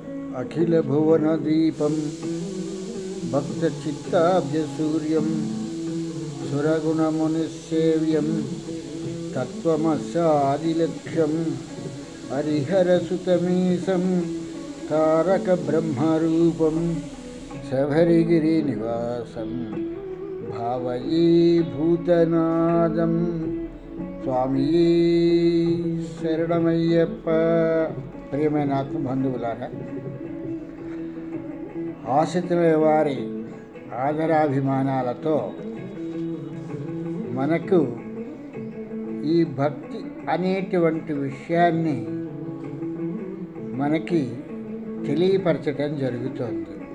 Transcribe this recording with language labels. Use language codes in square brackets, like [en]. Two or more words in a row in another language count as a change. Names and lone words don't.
[sa] अखिलभुवनदीपं भक्तचित्ताब्जसूर्यं सुरगुणमुनिसेव्यं तत्त्वमस्यादिलक्ष्यं हरिहरसुतमीशं तारकब्रह्मरूपं शबरिगिरिनिवासं भावये भूतनादं स्वामी शरणमయ్యప్ప. [te] ప్రియమైన ఆత్మబంధువులారా, ఆశ్రితుల వారి ఆదరాభిమానాలతో మనకు ఈ భక్తి అనేటువంటి విషయాన్ని మనకి తెలియపరచటం జరుగుతోంది.